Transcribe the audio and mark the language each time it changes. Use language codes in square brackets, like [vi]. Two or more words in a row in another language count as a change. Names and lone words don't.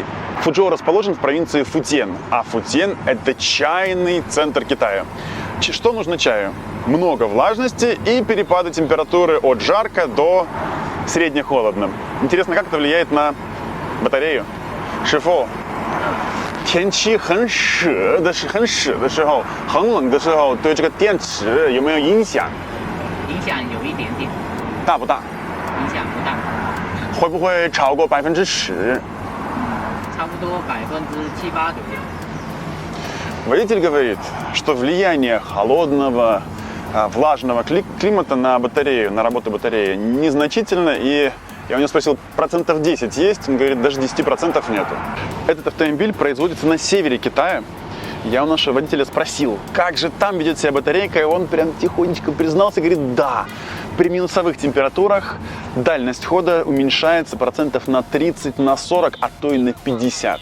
[ru] Фучжоу расположен в провинции Футьен, а Футьен – это чайный центр Китая. Что нужно чаю? Много влажности и перепады температуры от жарко до средне-холодно. Интересно, как это влияет на батарею? Шифу, [zh] 天气很湿的时候，很冷的时候，对这个电池有没有影响？影响有一点点。大不大？影响不大。会不会超过10%？差不多7-8%左右. [ru] Водитель говорит, что влияние холодного, влажного климата на батарею, на работу батареи незначительно, и я у него спросил, 10% есть? Он говорит, даже 10% нету. Этот автомобиль производится на севере Китая. Я у нашего водителя спросил, как же там ведет себя батарейка, и он прям тихонечко признался, говорит, да, при минусовых температурах дальность хода уменьшается процентов на 30, на 40, а то и на 50.